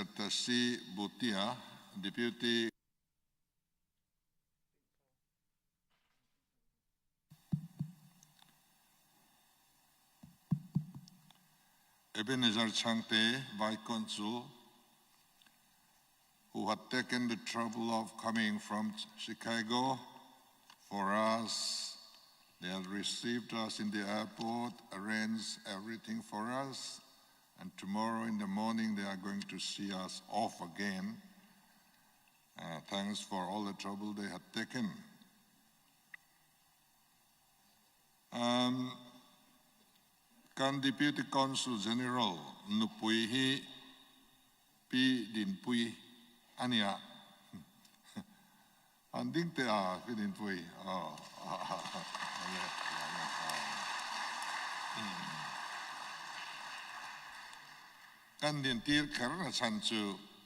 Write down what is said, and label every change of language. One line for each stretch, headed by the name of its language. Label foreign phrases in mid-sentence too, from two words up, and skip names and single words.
English: Tasi Bhutia, Deputy Ebenezer Changte, Vice Consul, who had taken the trouble of coming from Chicago for us. They had received us in the airport, arranged everything for us, and tomorrow in the morning they are going to see us off again. Thanks for all the trouble they had taken.
Mizo: Kan
English: Deputy Consul General
Mizo: Nupui hi pi din pui ania anding te pi din pui kan din tir karna chan chu